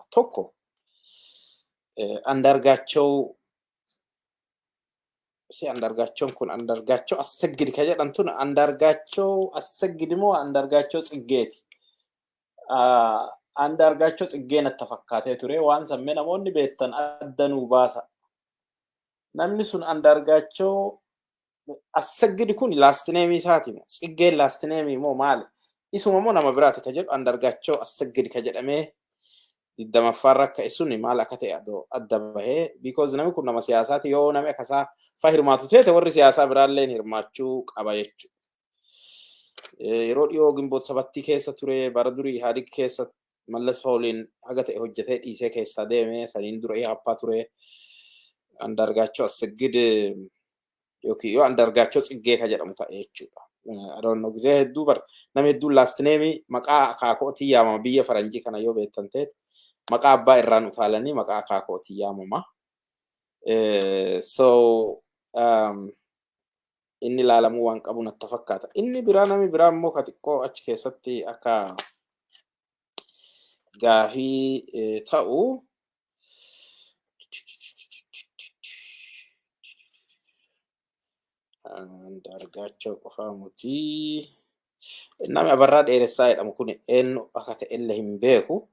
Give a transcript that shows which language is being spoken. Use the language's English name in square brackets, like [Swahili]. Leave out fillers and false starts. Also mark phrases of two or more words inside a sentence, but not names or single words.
[Oromo] Tokko Andargaachoo Andargaachoon kun Andargaachoo Assagid ka jedhamtuun Andargaachoo Assagid moo Andargaachoo Tsiggeeti. Andargaachoo Tsiggeen natti fakkaatee ture waan sammee namoonni beektan addanuu baasa. Namni sun Andargaachoo Assagid kun [English] last name [Oromo] isaati moo Tsiggeen [English] last name [Oromo] moo maali? Isuma moo nama biraati ka jedhu Andargaachoo Assagid ka jedhamee Damaffaarra akka isuni maal akka ta'e adda bahee because namni kun nama siyaasaati yoo namni akkasaa hirmaatu ta'e warri siyaasaa biraallee hirmaachuu qaba jechuudha. Yeroo dhiyoo Gimboot Sabattii keessa ture bara durii Ihaadig keessa Mallas Fawliin haga ta'e hojjetee dhiisee keessa deeme saniin dura Ihaappaa ture Andargaachoo Assagid yookiin yoo Andargaachoo Tsiggee ka jedhamu ta'e jechuudha. [English] I don't know [Oromo] gizee hedduu namni hedduun [English] last name [Oromo] maqaa akaakootii yaamama biyya faranjii kana yoo beektan ta'e maqaa abbaa irraan utaalanii maqaa akaakootii yaamama. So inni ilaalamuu waan qabu natti fakkaata. Inni biraa namni biraa immoo ka xiqqoo achi keessatti akka gaafii ta'u Andargaachoo qofaa mutii nama Abarraa Dheeressaa jedhamu kun eenyu akka ta'e illee hin beeku.